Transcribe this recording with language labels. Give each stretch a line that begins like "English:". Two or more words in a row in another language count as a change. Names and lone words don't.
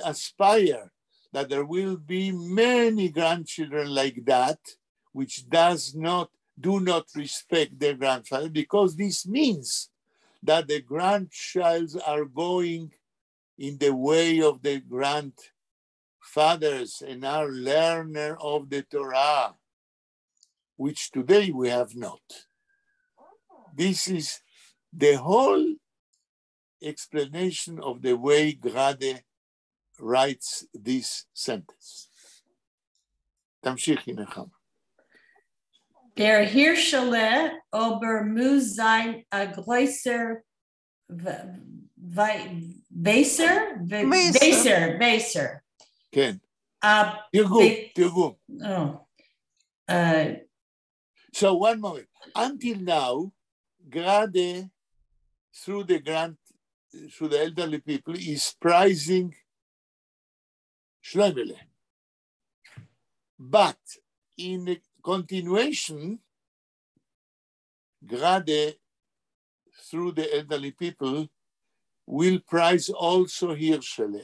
English: aspire that there will be many grandchildren like that, which do not respect their grandfather, because this means that the grandchilds are going in the way of the grandfathers and are learner of the Torah, which today we have not. This is the whole explanation of the way Grade writes this sentence.
Hebrew: תמשיכי נחמה.
Yiddish: דער הירשעלע אָבער מוז זײַן אַ גרעסער ווײַזער.
Hebrew: כן. תרגום.
English: So one moment. Until now, Grade, through the elderly people, is prizing Shloimele. But in continuation, Grade, through the elderly people, will praise also Hirschele.